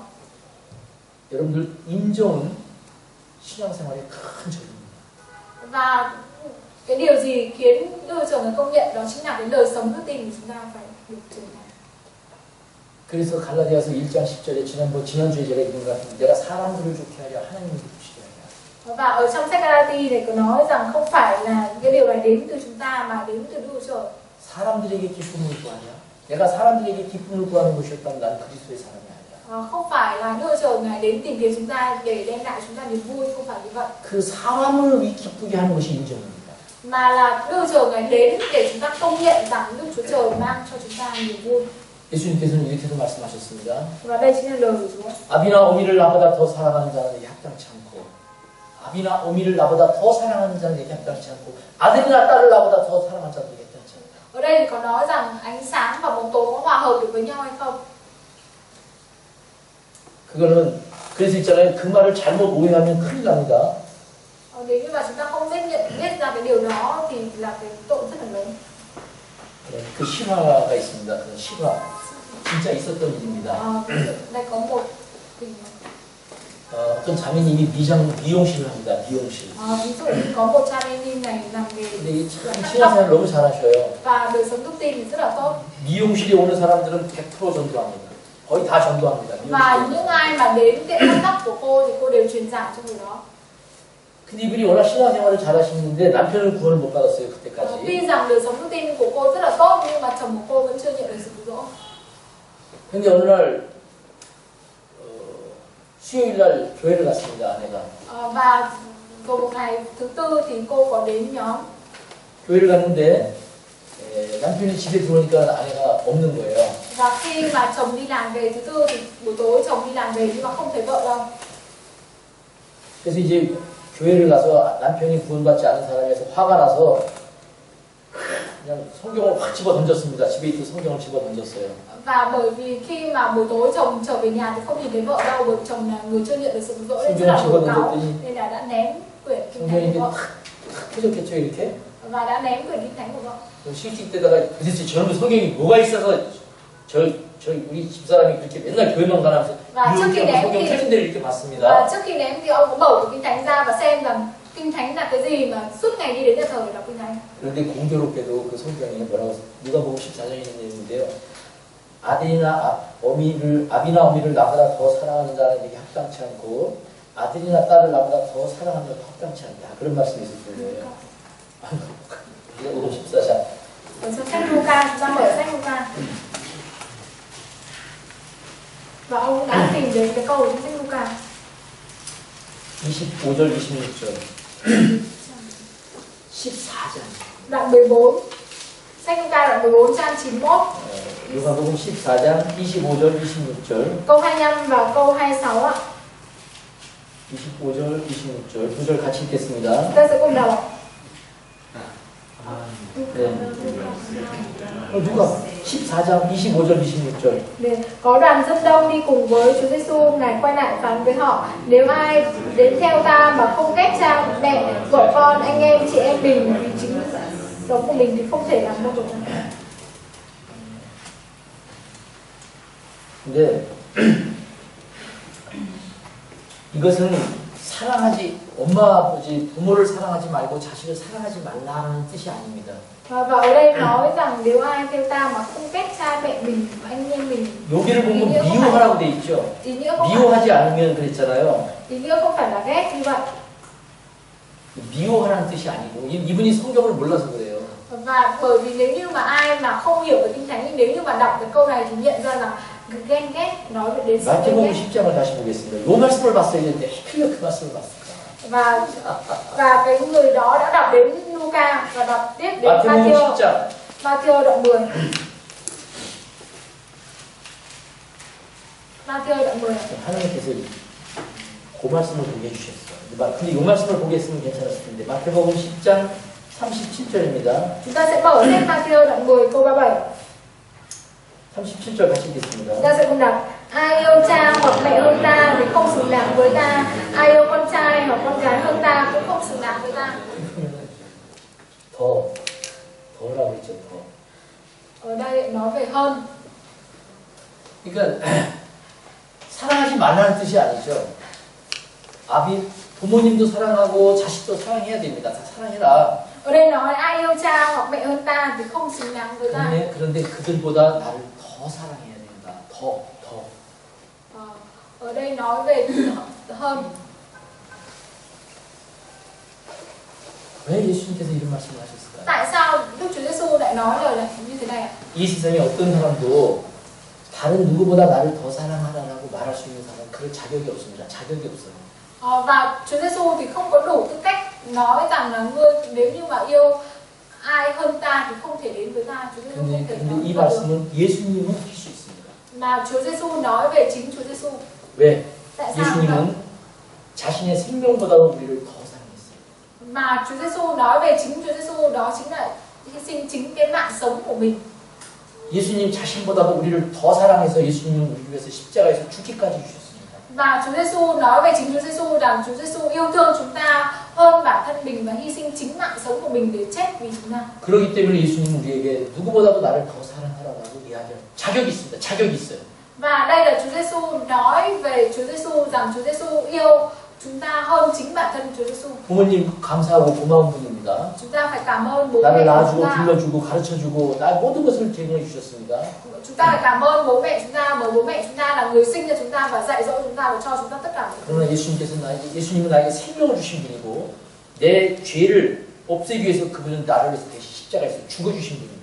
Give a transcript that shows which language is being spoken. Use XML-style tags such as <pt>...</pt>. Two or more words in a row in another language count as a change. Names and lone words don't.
<ko>여러분들 인정은 신앙생활의 큰 적입니다.</ko> <vi>Và cái điều gì khiến Đức Chúa Trời người công nhận đó chính là cái đời sống đức tin của chúng ta phải được trưởng thành.</vi> <ko>그래서 갈라디아서 1장 10절에 지난주에 제가 읽은 것 같은데 내가 사람들을 좋게 하려 하나님을 기쁘시게 하려.</ko> <vi>Và ở trong sách Galati này có nói rằng không phải là cái điều này đến từ chúng ta mà đến từ Đức Chúa Trời.</vi> <ko>사람들에게 기쁨을 구하냐? 내가 사람들에게 기쁨을 구하는 것이었다면 난 그리스도의 사람이 아니야.</ko> <vi>Không phải là Đức Chúa Trời ngài đến tìm kiếm chúng ta để đem lại chúng ta niềm vui, không phải như vậy.</vi> <ko>그 사람을 기쁘게 하는 것이 인정입니다.</ko> <vi>Mà là Đức Chúa Trời ngài đến để chúng ta công nhận rằng Đức Chúa Trời mang cho chúng ta niềm vui.</vi> <ko>예수님께서는 이렇게도 말씀하셨습니다.</ko> <vi>Và đây chính là lời của Chúa.</vi> <ko>아비나 어미를 나보다 더 사랑하는 자는 합당치 않고 아비나 어미를 나보다 더 사랑하는 자는 합당치 않고 아들이나 딸을 나보다 더 사랑하는 자는 합당치 않다.</ko> <vi>Ở đây thì có nói rằng ánh sáng và bóng tối có hòa hợp được với nhau hay không?</vi> <ko>그거는 그래서 있잖아요. 그 말을 잘못 오해하면 큰일 납니다.</ko> <vi>Nếu như mà chúng ta không biết ra cái điều đó thì là cái tội rất là lớn.</vi> <ko>그 실화가 있습니다. 그 실화 진짜 있었던 일입니다.</ko> <vi>Đây có một tình</vi> <ko>어떤 자매님이 미용실을 합니다. 미용실.</ko> <vi>ví dụ như có một cha nên này làm nghề</vi> <ko>근데 참 신앙생활 너무 잘하셔요.</ko> <vi>và đời sống đức tin thì rất là tốt.</vi> <ko>미용실에 오는 사람들은 100% 전도합니다. 거의 다 전도합니다.</ko> <vi>Và những ai mà đến tiệm cắt tóc của cô thì cô đều truyền giảng cho người đó.</vi> <ko>근데 이분이 워낙 신앙생활을 잘하시는데 남편은 구원을 못 받았어요 그때까지.</ko> <vi>Tuy rằng đời sống đức tin của cô rất là tốt nhưng mà chồng của cô vẫn chưa nhận được sự cứu rỗi.</vi> <ko>근데 어느 날 수요일 날 교회를 갔습니다 아내가.</ko> <vi>Và vào một ngày thứ tư thì cô có đến nhóm.</vi> <ko>교회를 갔는데 남편이 집에 들어오니까 아내가 없는 거예요.</ko> <vi>Và khi mà chồng đi làm về thứ tư thì buổi tối chồng đi làm về nhưng mà không thấy vợ đâu.</vi> <ko>그래서 이제 교회를 가서 남편이 구원받지 않은 사람에서 화가 나서 그냥 성경을 확 집어 던졌습니다. 집에 있던 성경을 집어 던졌어요.</ko> <vi>Và bởi vì khi mà buổi tối chồng trở về nhà thì không nhìn thấy vợ đâu, bởi chồng là người chưa nhận được sự cứu rỗi nên rất là nổi cáu nên là đã ném quyển kinh thánh của vợ.</vi> <ko>펴졌겠죠 이렇게?</ko> <vi>Và đã ném quyển kinh thánh của vợ.</vi> <ko>실직 때다가 도대체 저놈의 성경이 뭐가 있어서 저희 우리 집사람이 그렇게 맨날 교회만 가면서 이렇게 성경 펴진 데를 이렇게 봤습니다.</ko> <vi>Và trước khi ném thì ông cũng mở kinh thánh ra và xem rằng kinh thánh là cái gì mà suốt ngày đi đến nhà thờ để đọc kinh thánh.</vi> <ko>그런데 공교롭게도 그 성경에 뭐라고 누가복음 14장에 있는 내용인데요. 아비나 어미를 나보다 더 사랑하는 자는 이게 합당치 않고 아들이나 딸을 나보다 더 사랑하는 자도 합당치 않다. 그런 말씀이 있었던 거예요. 누가복음 14장.</ko> <vi>Ở trong sách Luca, chúng ta mở sách Luca. Và ông đã tìm đến cái câu trong sách Luca.</vi> <ko>25절, 26절. 14장.</ko> <vi>Đoạn 14. Sách Luca đoạn 14 trang 91.</vi> <ko>누가복음 14장 25절, 26절.</ko> <vi>Câu 25 và câu 26 ạ.</vi> <ko>25절, 26절. 두 절 같이 읽겠습니다.</ko> <vi>Chúng ta sẽ cùng đọc.</vi> <ko>네. 누가 14장 25절 26절. 네.</ko> <vi>Có đoàn rất đông đi cùng với Chúa Giêsu, ngài quay lại phán với họ: nếu ai đến theo ta mà không ghét cha mẹ, vợ con, anh em, chị em mình vì chính sống của mình thì không thể làm môn đồ cha.</vi> <ko>근데 이것은 사랑하지 엄마 아버지 부모를 사랑하지 말고 자식을 사랑하지 말라는 뜻이 아닙니다.</ko> <vi>Và ở đây nói rằng nếu ai theo ta mà không ghét cha mẹ mình, anh em mình.</vi> <ko>여기를 보면 미워하라고 돼 있죠. 미워하지 않으면 그랬잖아요.</ko> <vi>Ý nghĩa không phải là ghét như vậy.</vi> <ko>미워하라는 뜻이 아니고 이분이 성경을 몰라서 그래요.</ko> <vi>Và bởi vì nếu như mà ai mà không hiểu về kinh thánh, nhưng nếu như mà đọc cái câu này thì nhận ra rằng ghen ghét nói đến sự ghen 마태복음 ghét.</vi> <ko>10장을 다시 보겠습니다. 요 말씀을 봤어야 되는데 하필 그 말씀을 봤을까?</ko> <vi>Và cái người đó đã đọc đến Luca và đọc tiếp đến</vi> <ko>마태복음 10장.</ko> <vi>Matthew đoạn 10. Matthew đoạn 10.</vi> <ko>하나님께서 그 말씀을 보게 해주셨어요. 근데 이 말씀을 보게 했으면 괜찮았을 텐데 마태복음 10장 37절입니다.</ko> <vi>Chúng ta sẽ mở sách Matthew đoạn 10 câu 37.</vi> <ko>37절 같이 읽겠습니다.</ko> <vi>Chúng ta sẽ cùng đọc: ai yêu cha hoặc mẹ hơn ta thì không xứng đáng với ta, ai yêu con trai hoặc con gái hơn ta cũng không xứng đáng với ta.</vi> <ko>더라고 했죠, 더.</ko> <vi>Ở đây nói về hơn.</vi> <ko>그러니까 사랑하지 말라는 뜻이 아니죠. 부모님도 사랑하고 자식도 사랑해야 됩니다. 다 사랑해라.</ko> <vi>Ở đây nói ai yêu cha hoặc mẹ hơn ta thì không xứng đáng với ta.</vi> <ko>그런데 그들보다 나를 더 사랑해야 된다. 더.</ko> <vi>Ở đây nói về hơn.</vi> <ko>왜 예수님께서 이런 말씀을 하셨을까요?</ko> <vi>Tại sao Đức Chúa Giêsu lại nói lời này như thế này ạ?</vi> <ko>이 세상에 어떤 사람도 다른 누구보다 나를 더 사랑하라라고 말할 수 있는 사람은 그럴 자격이 없습니다. 자격이 없어요.</ko> <vi>Và Chúa Giêsu thì không có đủ tư cách nói rằng là ngươi nếu như mà yêu ai hơn ta thì không thể đến với ta. Chúa Giêsu không thể</vi> <ko>근데 이</ko> <vi>nói được.</vi> <ko>말씀은 예수님은 하실 수 있습니다.</ko> <vi>Mà Chúa Giêsu nói về chính Chúa Giêsu.</vi> <ko>왜?</ko> <vi>Tại sao vậy?</vi> <ko>예수님은 자신의 생명보다도 우리를 더 사랑했어요.</ko> <vi>Mà Chúa Giêsu nói về chính Chúa Giêsu đó chính là hy sinh chính cái mạng sống của mình.</vi> <ko>예수님 자신보다도 우리를 더 사랑해서 예수님은 우리 위해서 십자가에서 죽기까지 주셨습니다.</ko> <vi>Và Chúa Giêsu nói về chính Chúa Giêsu rằng Chúa Giêsu yêu thương chúng ta hơn bản thân mình và hy sinh chính mạng sống của mình để chết vì chúng ta.</vi> <ko>그렇기 때문에 예수님은 우리에게 누구보다도 나를 더 사랑하라고 이야기할 자격이 있습니다. 자격이 있어요.</ko> <vi>Và đây là Chúa Giêsu nói về Chúa Giêsu rằng Chúa Giêsu yêu chúng ta hơn chính bản thân Chúa Giêsu.</vi> <ko>부모님 감사하고 고마운 분입니다.</ko> <vi>Chúng ta phải cảm ơn bố mẹ</vi> <ko>나를</ko> <vi>của</vi> <ko>낳아주고</ko> <vi>chúng ta.</vi> <ko>길러주고 가르쳐주고 나 모든 것을 제공해 주셨습니다.</ko> <vi>Chúng ta phải cảm ơn bố mẹ chúng ta bởi bố mẹ chúng ta là người sinh ra chúng ta và dạy dỗ chúng ta và cho chúng ta tất cả mọi thứ.</vi> <ko>그러나 예수님은 나에게 생명을 주신 분이고 내 죄를 없애기 위해서 그분은 나를 위해서 대신 십자가에서 죽어주신 분입니다.</ko>